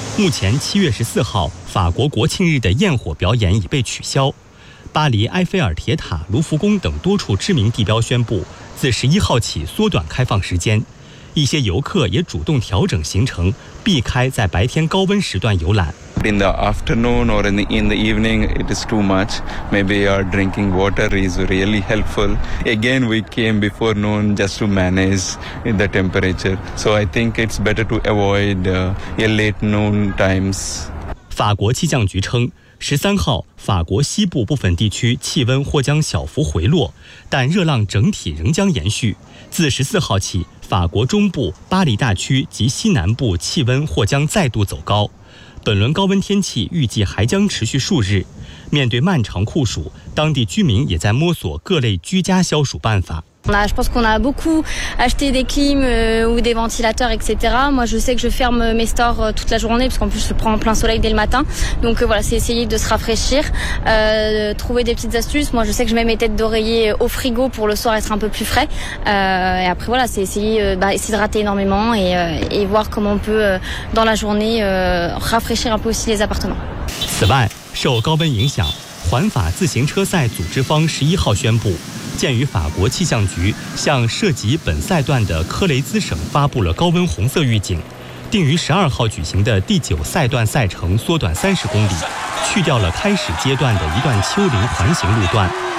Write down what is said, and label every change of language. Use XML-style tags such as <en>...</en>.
<zh>目前7月14号，法国国庆日的焰火表演已被取消。巴黎埃菲尔铁塔、卢浮宫等多处知名地标宣布，自11号起缩短开放时间。一些游客也主动调整行程，避开在白天高温时段游览。</zh> <en>In the afternoon or in the evening, it is too much. Maybe our drinking water is really helpful. Again, we came before noon just to manage the temperature. So I think it's better to avoid a late noon times.</en> <zh>法国气象局称，13号，法国西部部分地区气温或将小幅回落，但热浪整体仍将延续。自14号起，法国中部、巴黎大区及西南部气温或将再度走高。本轮高温天气预计还将持续数日，面对漫长酷暑，当地居民也在摸索各类居家消暑办法。</zh> <fr>Je pense qu'on a beaucoup acheté des clims ou des ventilateurs, etc. Moi, je sais que je ferme mes stores toute la journée, parce qu'en plus, je prends plein soleil dès le matin. Donc voilà, c'est essayer de se rafraîchir, trouver des petites astuces. Moi, je sais que je mets mes têtes d'oreiller au frigo pour le soir être un peu plus frais. Et après, voilà, c'est essayer de s'hydrater énormément et voir comment on peut, dans la journée, rafraîchir un peu aussi les appartements.</fr> <zh>此外，受高温影响，环法自行车赛组织方11号宣布，鉴于法国气象局向涉及本赛段的科雷兹省发布了高温红色预警，定于12号举行的第9赛段赛程缩短30公里，去掉了开始阶段的一段丘陵环形路段。</zh>